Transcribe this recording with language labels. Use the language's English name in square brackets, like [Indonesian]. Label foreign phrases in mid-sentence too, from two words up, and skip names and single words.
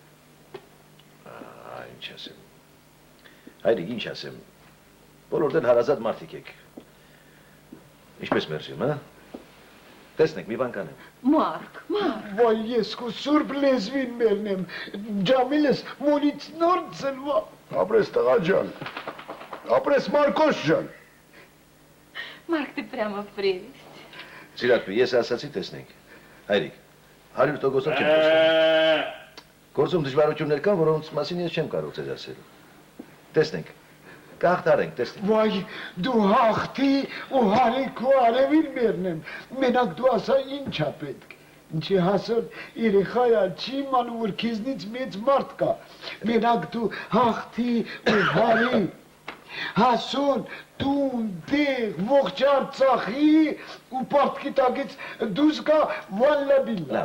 [Armenian] Ինչ ասեմ։ Հայրիկ, ինչ ասեմ։ Բոլորդ էլ հարազատ մարդիկ եք։ Ինչպես մերժեմ, հա։ Տեսնեք, մի բան կանեմ։ Մարկ։ Վայ ես քո սուրբ լեզվին մերնեմ։ Ջամիլս մոնից նոր ծնվա։ ապրես տղա ջան, ապրես Մարկոս ջան։ Մարկ, [Russian] ты прямо прелесть։ [Armenian] Սիրակվի, ես ասացի տեսնենք։ Հայրիկ, 100% չեմ խոսում։ Գործում դժվարություններ կան, որոնց մասին ես չեմ կարող ձեզ ասել։ Տեսնենք, կհաղթարենք, տեսնենք։ Վայ դու հաղթի ու հարիքու արևին մերնեմ։ Մենակ դու ասա ինչա պետք։ Ինչի հասոն երեխայա չի իմանում, որ քեզնից մեծ մարդ կա։ Մենակ դու հաղթի ու հարի։ Հասոն տուն, դեղ, ողջ Արցախի ու պարտքի տակից դուրս գա [Arabic] والله بالله։